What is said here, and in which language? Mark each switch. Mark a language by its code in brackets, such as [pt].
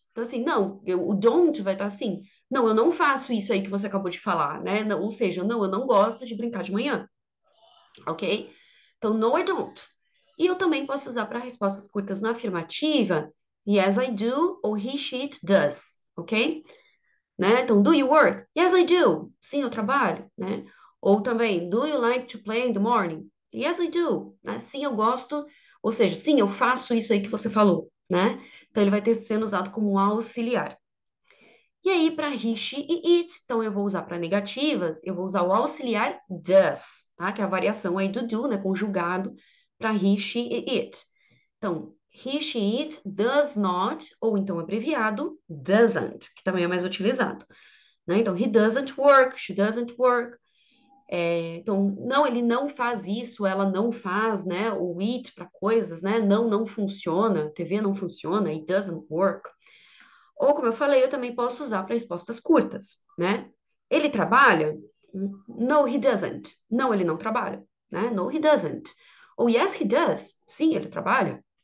[pt] Então, assim, não, o don't vai estar assim. Não, eu não faço isso aí que você acabou de falar, né? Não, ou seja, não, eu não gosto de brincar de manhã, ok? Então, [en] no, I don't. [pt] E eu também posso usar para respostas curtas na afirmativa, [en] yes, I do, [pt] ou [en] he, she, it does, [pt] ok? Né? Então, [en] do you work? Yes, I do. [pt] Sim, eu trabalho, né? [en] Ou também, do you like to play in the morning? Yes, I do. [pt] Né? Sim, eu gosto. Ou seja, sim, eu faço isso aí que você falou, né? Então, ele vai ter sendo usado como um auxiliar. E aí, para he, she e it, então eu vou usar para negativas, eu vou usar o auxiliar does, tá? Que é a variação aí do, né? Conjugado para he, she e it. Então, [en] he, she, it does not, [pt] ou então abreviado, doesn't, que também é mais utilizado. Né? Então, [en] he doesn't work, she doesn't work. [pt] Então, não, ele não faz isso, ela não faz, né? O it para coisas, né? Não, não funciona, TV não funciona, [en] it doesn't work. [pt] Ou, como eu falei, eu também posso usar para respostas curtas, né? Ele trabalha? [en] No, he doesn't. [pt] Não, ele não trabalha, né? No, he doesn't. Ou [en] yes, he does. [pt] Sim, ele trabalha.